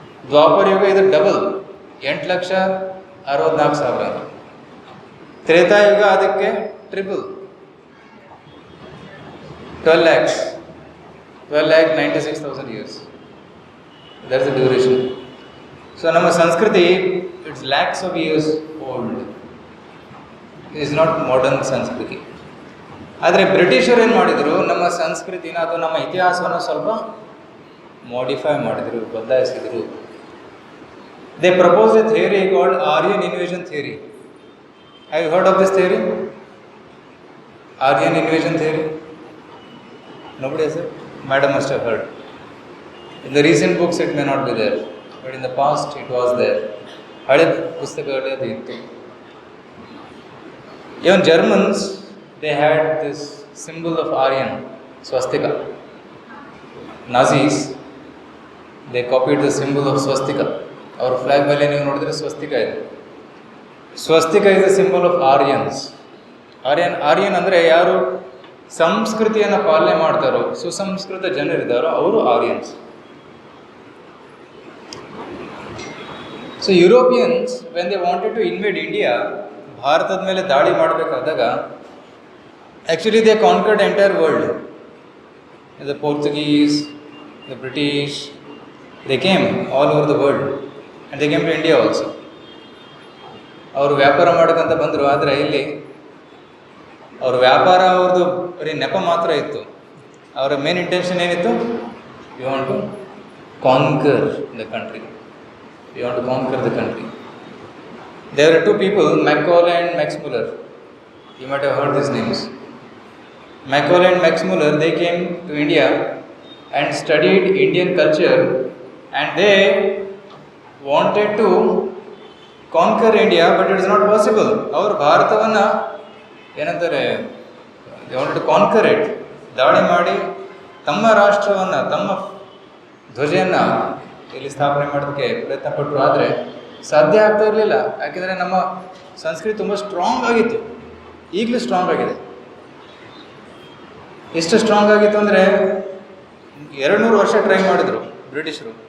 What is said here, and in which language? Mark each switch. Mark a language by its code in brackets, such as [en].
[kn] ದ್ವಾಪರ ಯುಗ ಇದು ಡಬಲ್, 8,64,000. ತ್ರೇತಾಯುಗ ಅದಕ್ಕೆ triple, 12,96,000 years. [en] That's the duration. So [kn] ನಮ್ಮ ಸಂಸ್ಕೃತಿ [en] It's lakhs of years old. It is not modern ಸಂಸ್ಕೃತಿ. [kn] ಆದರೆ ಬ್ರಿಟಿಷರು ಏನು ಮಾಡಿದರು, ನಮ್ಮ ಸಂಸ್ಕೃತಿನ ಅಥವಾ ನಮ್ಮ ಇತಿಹಾಸವನ್ನು ಸ್ವಲ್ಪ ಮಾಡಿಫೈ ಮಾಡಿದರು, ಬದಲಾಯಿಸಿದರು. [en] They proposed a theory called Aryan invasion theory. Have you heard of this theory? Aryan invasion theory? Nobody has heard? Madam must have heard. In the recent books it may not be there, but in the past it was there. [kn] ಹಳೆ ಪುಸ್ತಕಗಳಲ್ಲಿ ಅದು ಇತ್ತು. [en] Even Germans, they had this symbol of Aryan, swastika. Nazis, they copied the symbol of swastika. [kn] ಅವ್ರ flag ಮೇಲೆ ನೀವು ನೋಡಿದ್ರೆ ಸ್ವಸ್ತಿಕ ಇದೆ. [en] Swastika is the symbol of Aryans. [kn] Aryan ಅಂದರೆ ಯಾರು ಸಂಸ್ಕೃತಿಯನ್ನು ಪಾಲನೆ ಮಾಡ್ತಾರೋ, ಸುಸಂಸ್ಕೃತ ಜನರಿದ್ದಾರೋ ಅವರು Aryans. [en] so Europeans when they wanted to invade India, [kn] ಭಾರತದ ಮೇಲೆ ದಾಳಿ ಮಾಡಬೇಕಾದಾಗ [en] Actually they conquered entire world. The Portuguese, the British, they came all over the world and they came to India also. [kn] ಅವರು ವ್ಯಾಪಾರ ಮಾಡೋಕ್ಕಂತ ಬಂದರು. ಆದರೆ ಇಲ್ಲಿ ಅವ್ರ ವ್ಯಾಪಾರ ಅವ್ರದ್ದು ಬರೀ ನೆಪ ಮಾತ್ರ ಇತ್ತು. ಅವರ ಮೇನ್ ಇಂಟೆನ್ಷನ್ ಏನಿತ್ತು? [en] You want to conquer the country. You want to conquer the country. There are two people, Macaulay and Max Muller. You might have heard this names. Macaulay and Max Muller, they came to India and studied Indian culture, and they wanted to conquer India, but it is not possible. Our [kn] ಭಾರತವನ್ನು ಏನಂತಾರೆ, [en] they wanted to conquer it. [kn] ದಾಳಿ ಮಾಡಿ ತಮ್ಮ ರಾಷ್ಟ್ರವನ್ನು, ತಮ್ಮ ಧ್ವಜವನ್ನು ಇಲ್ಲಿ ಸ್ಥಾಪನೆ ಮಾಡೋದಕ್ಕೆ ಪ್ರಯತ್ನ ಪಟ್ಟರು. ಆದರೆ ಸಾಧ್ಯ ಆಗ್ತಾ ಇರಲಿಲ್ಲ. ಯಾಕೆಂದರೆ ನಮ್ಮ ಸಂಸ್ಕೃತಿ ತುಂಬ ಸ್ಟ್ರಾಂಗ್ ಆಗಿತ್ತು. ಈಗಲೂ ಸ್ಟ್ರಾಂಗ್ ಆಗಿದೆ. ಎಷ್ಟು ಸ್ಟ್ರಾಂಗ್ ಆಗಿತ್ತು ಅಂದರೆ 200 ವರ್ಷ ಟ್ರೈ ಮಾಡಿದರು ಬ್ರಿಟಿಷರು.